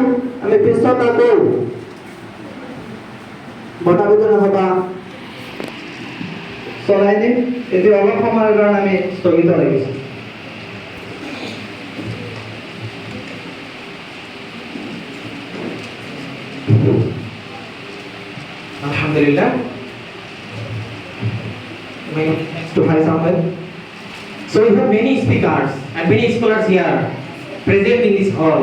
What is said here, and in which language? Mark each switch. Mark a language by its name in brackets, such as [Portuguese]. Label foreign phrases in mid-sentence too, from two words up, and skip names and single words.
[Assamese] আমি পিছত আকৌ বঁটা বিতৰণ সভা চলাই দিম। এতিয়া অলপ সময়ৰ কাৰণে আমি স্থগিত ৰাখিছোঁ। [English] Alhamdulillah. To Haris Ahmed. So we have many speakers and many scholars here present in this hall.